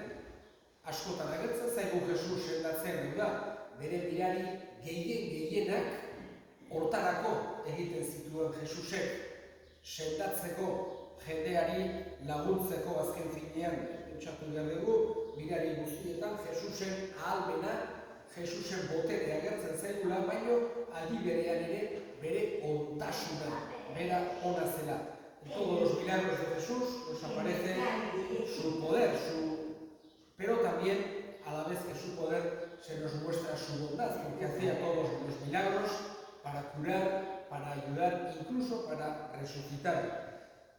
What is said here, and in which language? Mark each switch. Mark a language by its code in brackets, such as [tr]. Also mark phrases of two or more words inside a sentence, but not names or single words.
[eu] Askotan agertzen zaigu Jesus sendatzen, da, bere mirari gehienak hortarako egiten zituen Jesusek, sendatzeko, jendeari laguntzeko azken finean, pentsatu behar dugu, mirari guztietan Jesusen ahalmena, Jesusen botere agertzen zaigula, baino aldi berean ere bere ontasuna, bera ona zela. [es] En todos los milagros de Jesús nos aparece su poder, pero también a la vez que su poder se nos muestra su bondad, porque hacía todos los milagros para curar, para ayudar, incluso para resucitar.